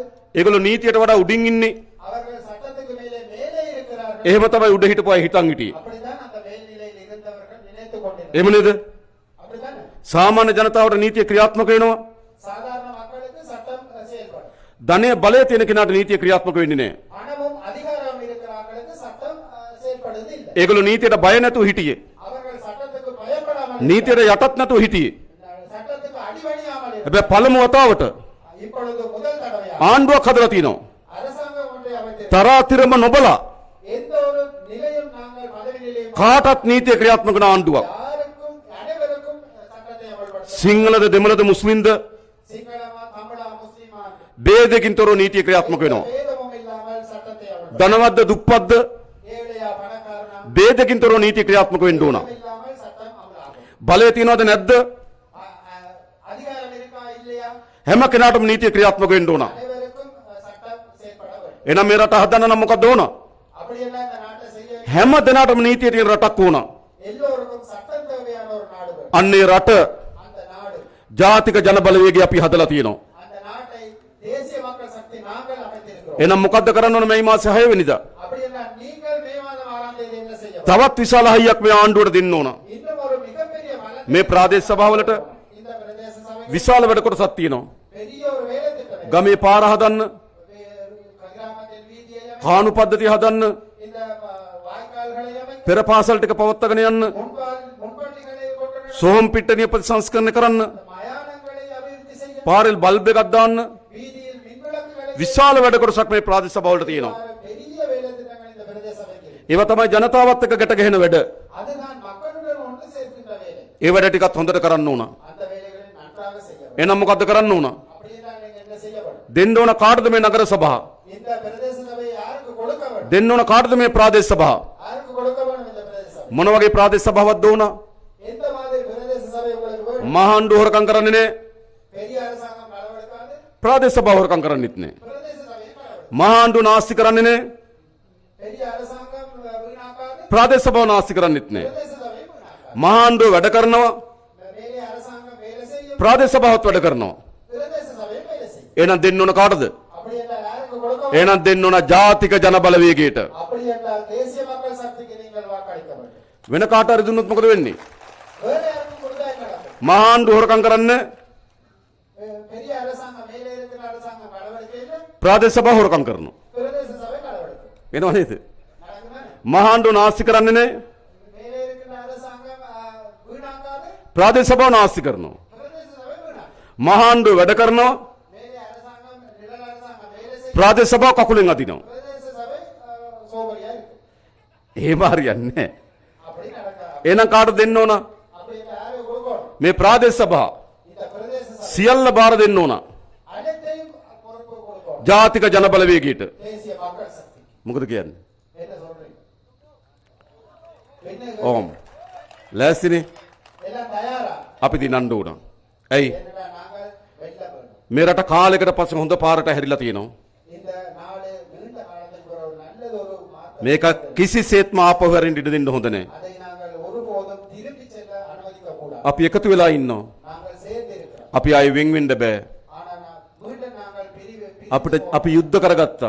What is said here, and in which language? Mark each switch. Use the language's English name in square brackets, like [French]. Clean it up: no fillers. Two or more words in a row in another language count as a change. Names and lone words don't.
[Sinhala] ඒගොල්ලෝ නීතියට වඩා උඩින් ඉන්නේ. [Tamil] அவர்கள் சட்டத்துக்கு மேலே இருக்கிறார்கள். [Sinhala] එහෙම තමයි උඩ හිටපු අය හිතන් හිටියේ. [Tamil] அப்படித்தான் அந்த மேல்நிலையில் இருந்தவர்கள் நினைத்துக் கொண்டிருந்தார். [Sinhala] එහෙම නේද? [Tamil] அப்படித்தானே? [Sinhala] සාමාන්‍ය ජනතාවට නීතිය ක්‍රියාත්මක වෙනවා. [Tamil] சாதாரண மக்களுக்கு சட்டம் செயல்படும். [Sinhala] ධනය බලය තියෙන කෙනාට නීතිය ක්‍රියාත්මක වෙන්නේ නැහැ. [Tamil] பணமும் அதிகாரம் இருக்கிறவர்களுக்கு சட்டம் செயல்படுவது இல்லை. [Sinhala] ඒගොල්ලෝ නීතියට බය නැතුව හිටියේ. [Tamil] அவர்கள் சட்டத்துக்கு பயப்படாமல் [Sinhala] නීතියට යටත් නැතුව හිටියේ. [Tamil] சட்டத்துக்கு அடிபணியாமல் இருக்கிறார்கள். [Sinhala] හැබැයි පළමු වතාවට [Tamil] இப்பொழுது முதல் தடவையாக [Sinhala] ආණ්ඩුවක් හදලා තිනවා. [Tamil] அரசாங்கம் ஒன்றை அமைத்திருக்கிறது. [Sinhala] තරාතිරම නොබලා [Tamil] எந்த ஒரு நிலையும் நாங்கள் பதவி நிலையும் [Sinhala] කාටත් නීතිය ක්‍රියාත්මක කරන ආණ්ඩුවක්. [Tamil] யாருக்கும் அனைவருக்கும் சட்டத்தை அமல்படுத்த [Sinhala] සිංහලද දෙමළද මුස්ලිම්ද [Tamil] சிங்களமா தமிழா முஸ்லிமா [Sinhala] ભેදකින් තොරව නීතිය ක්‍රියාත්මක වෙනවා. [Tamil] பேதமும் இல்லாமல் சட்டத்தை அமல்படுத்த [Sinhala] ධනවත්ද දුප්පත්ද [Tamil] ஏழையா பணக்காரனா [Sinhala] ભેදකින් තොරව නීතිය ක්‍රියාත්මක වෙන්න ඕන. [Tamil] இல்லாமல் சட்டம் அமலாகும். [Sinhala] බලය තියනවද නැද්ද? [Tamil] அதிகாரம் இருக்கா இல்லையா [Sinhala] හැම කෙනාටම නීතිය ක්‍රියාත්මක වෙන්න ඕන. [Tamil] அனைவருக்கும் சட்டம் செயல்பட வேண்டும். [Sinhala] එහෙනම් මේ රට හදන්න නම් මොකක්ද ඕන? [Tamil] அப்படியெல்லாம் இந்த நாட்டை செய்ய [Sinhala] හැම දෙනාටම නීතිය තියෙන රටක් ඕන. [Tamil] எல்லோருக்கும் சட்டம் தேவையான ஒரு நாடு வேணும். [Sinhala] අන්නේ රට [Tamil] அந்த நாடு [Sinhala] ජාතික ජන බලවේගය අපි හදලා තියෙනවා. [Tamil] அந்த நாட்டை தேசிய மக்கள் சக்தி நாங்கள் அமைத்திருக்கிறோம். [Sinhala] එහෙනම් මොකද්ද කරන්න ඕන මේ මාසේ 6 වෙනිදා? [Tamil] அப்படியெல்லாம் நீங்கள் மே மாதம் 6ஆம் தேதி என்ன செய்ய வேண்டும்? [Sinhala] තවත් විශාල හයියක් මේ ආණ්ඩුවට දෙන්න ඕන. [Tamil] இன்னும் ஒரு மிகப்பெரிய பலத்தை [Sinhala] මේ ප්‍රාදේශ සභාවලට [Tamil] இந்த பிரதேச சபை [Sinhala] විශාල වැඩ කොටසක් තියෙනවා. [Tamil] பெரிய ஒரு வேலை திட்டம் [Sinhala] ගමේ පාර හදන්න, [Tamil] கிராமத்தில் வீதியை [Sinhala] කාණු පද්ධතිය හදන්න, [Tamil] இந்த வாய்க்கால்களை அமைக்க [Sinhala] පෙර පාසල් ටික පවත්වාගෙන යන්න, [Tamil] முன்பள்ளிகளை கொண்டு [Sinhala] සෝම් පිට්ටනිය ප්‍රතිසංස්කරණය කරන්න, [Tamil] மயானங்களை அபிவிருத்தி செய்ய [Sinhala] පාරෙල් බල්බ් එකක් දාන්න [Tamil] வீதியில் மின்விளக்குகளை [Sinhala] විශාල වැඩ කොටසක් මේ ප්‍රාදේශ සභාවලට තියෙනවා. [Tamil] பெரிய வேலை திட்டங்கள் இந்த பிரதேச சபைக்கு இருக்கு. [Sinhala] ඒව තමයි ජනතාවත් එක්ක ගැට ගැහෙන වැඩ. [Tamil] அதுதான் மக்களுடன் ஒன்று சேர்க்கின்ற வேலை. [Sinhala] ඒ වැඩ ටිකත් හොඳට කරන්න ඕන. [Tamil] அந்த வேலைகளை நன்றாக செய்ய வேண்டும். [Sinhala] එහෙනම් මොකද්ද කරන්න ඕන? [Tamil] அப்படியே தான் நீங்க என்ன செய்ய வேண்டும்? [Sinhala] දෙන්න ඕන කාටද මේ නගර සභා? [Tamil] இந்த பிரதேச சபையை யாருக்கு கொடுக்க வேண்டும்? [Sinhala] දෙන්න ඕන කාටද මේ ප්‍රාදේශ සභා? [Tamil] யாருக்கு கொடுக்க வேண்டும் இந்த பிரதேச சபை? [Sinhala] මොන වගේ ප්‍රාදේශ සභාවක්ද ඕන? [Tamil] எந்த மாதிரி பிரதேச சபை உங்களுக்கு வேணும்? [Sinhala] මහාණ්ඩු හොරකම් කරන්නේ නෑ. [Tamil] பெரிய அரசாங்கம் களவெடுக்காது, [Sinhala] ප්‍රාදේශ සභාව හොරකම් කරන්නෙත් නෑ. [Tamil] பிரதேச சபையை களவெடுக்கும். [Sinhala] මහාණ්ඩු නාස්ති කරන්නේ නෑ. [Tamil] பெரிய அரசாங்கம் வீணாக்காது, [Sinhala] ප්‍රාදේශ සභාව නාස්ති කරන්නෙත් නෑ. [Tamil] பிரதேச சபையை வீணாக்காது. [Sinhala] මහාණ්ඩු වැඩ කරනවා. [Tamil] மேலே அரசாங்கம் வேலை செய்யும், [Sinhala] ප්‍රාදේශ සභාවත් වැඩ කරනවා. [Tamil] பிரதேச சபையை வேலை செய்யும். [Sinhala] එහෙනම් දෙන්න ඕන කාටද? [Tamil] அப்படி என்றால் யாருக்கு கொடுக்க வேண்டும்? [Sinhala] එහෙනම් දෙන්න ඕන ජාතික ජන බලවේගයට. [Tamil] அப்படி என்றால் தேசிய மக்கள் சக்திக்கு நீங்கள் வாக்களிக்க வேண்டும். [Sinhala] වෙන කාට හරි දුන්නොත් මොකද වෙන්නේ? [Tamil] வேற யாருக்கும் கொடுத்தா என்ன நடக்கும்? [Sinhala] මහාණ්ඩු හොරකම් කරන්න [Tamil] பெரிய அரசாங்கம், மேலே இருக்கிற அரசாங்கம் களவெடுக்கையில் [Sinhala] ප්‍රාදේශ සභාව හොරකම් කරනවා. [Tamil] பிரதேச சபை களவெடுக்கும். [Sinhala] වෙනව නේද? [Tamil] நடக்குமா? [Sinhala] මහාණ්ඩු නාස්ති කරන්නේ නෑ. [Tamil] மேலே இருக்கிற அரசாங்கம் வீணாக்காது, [Sinhala] ප්‍රාදේශ සභාව නාස්ති කරනවා. [Tamil] பிரதேச சபை வீணாக்கும். [Sinhala] මහාණ්ඩු වැඩ කරනවා. [Tamil] மேலே அரசாங்கம், நிழல் அரசாங்கம் வேலை செய்யும், [Sinhala] ප්‍රාදේශ සභාව කකුලෙන් අදිනවා. [Tamil] பிரதேச சபை சோபரியா இருக்கு. [Sinhala] එහෙම හරියන්නේ නෑ. [Tamil] அப்படி நடக்காது. [Sinhala] එහෙනම් කාටද දෙන්න ඕන? [Tamil] அப்படி என்றால் யாருக்கு கொடுக்கணும்? [Sinhala] මේ ප්‍රාදේශ සභාව [Tamil] இந்த பிரதேச சபை [Sinhala] සියල්ල බාර දෙන්න ඕන [Tamil] அனைத்தையும் பொறுப்பு கொடுக்கணும். [Sinhala] ජාතික ජන බලවේගයට. [Tamil] தேசிய மக்கள் சக்தி [Sinhala] මොකද කියන්නේ? [Tamil] என்ன சொல்றீங்க? என்ன [Sinhala] ඕම්. ලෑස්තිනේ? [Tamil] எல்லாம் தயாரா? [Sinhala] අපි දිනන්න ඕන. ඇයි? [Tamil] என்னடா நாங்கள் வெல்ல வேண்டும். [Sinhala] මේ රට කාලයකට පස්සේ හොඳ පාරට හැරිලා තියෙනවා. [Tamil] இந்த நாடு நீண்ட காலத்துக்கு ஒரு நல்லது ஒரு மாற்றம். [Sinhala] මේක කිසිසේත්ම ආපහු හැරෙන්න ඉඩ දෙන්න හොඳ නැහැ. [Tamil] அதை நாங்கள் ஒருபோதும் திருப்பி செல்ல அனுமதிக்க கூடாது. [Sinhala] අපි එකතු වෙලා ඉන්නවා. [Tamil] நாங்கள் சேர்ந்து இருக்கிறோம். [Sinhala] අපි ආයේ වෙන් වෙන්න බෑ. [Tamil] ஆனா மீண்டும் நாங்கள் [Sinhala] අපිට අපි යුද්ධ කරගත්තා.